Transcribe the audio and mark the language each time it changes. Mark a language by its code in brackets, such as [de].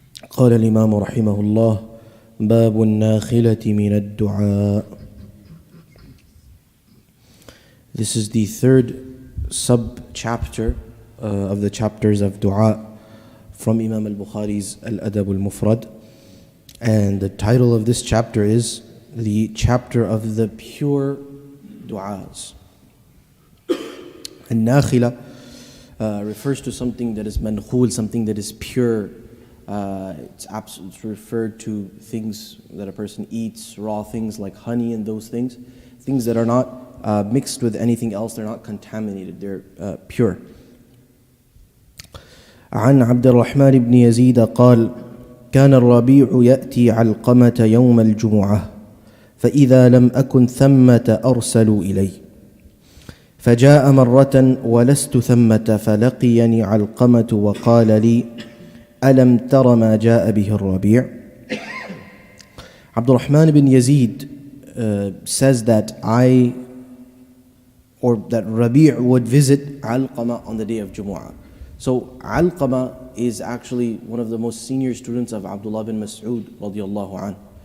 [ar] قال الإمام رحمه الله: باب الناخلة من الدعاء. [en] This is the third sub-chapter of the chapters of dua from Imam al-Bukhari's Al-Adab al-Mufrad. And the title of this chapter is the chapter of the pure du'as. And nakhila refers to something that is mankhul, something that is pure. It's referred to things that a person eats, raw things like honey and those things that are not mixed with anything else, they're not contaminated, they're pure. [ar] عن عبد الرحمن بن يزيد قال: كان الربيع يأتي علقمة يوم الجمعة فإذا لم أكن ثمة أرسلوا إلي فجاء مرة ولست ثمة فلقيني علقمة وقال لي: ألم تر ما جاء به الربيع. [en] Abdul Rahman ibn Yazid says that Rabi' would visit Alqama on the day of Jumu'ah. So Alqama is actually one of the most senior students of Abdullah bin Mas'ud radiallahu anh.